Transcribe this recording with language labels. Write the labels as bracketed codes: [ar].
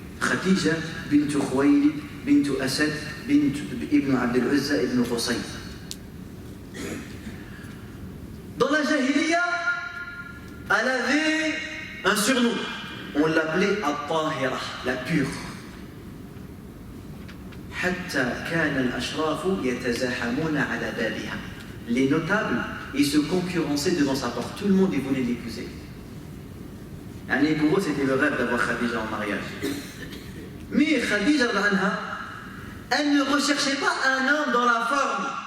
[fr] Khadija bint Khuwaylid bint Asad bint Ibn Abd al-Uzza ibn Qusay. Dans la Jahiliya, elle avait un surnom. On l'appelait At-Tahira, la pure. [ar] حتى كان الأشراف يتزاحمون على بابها. [fr] Les notables, ils se concurrençaient devant sa porte. Tout le monde voulait l'épouser. Et pour eux, c'était le rêve d'avoir Khadija en mariage. Mais Khadija, elle ne recherchait pas un homme dans la forme.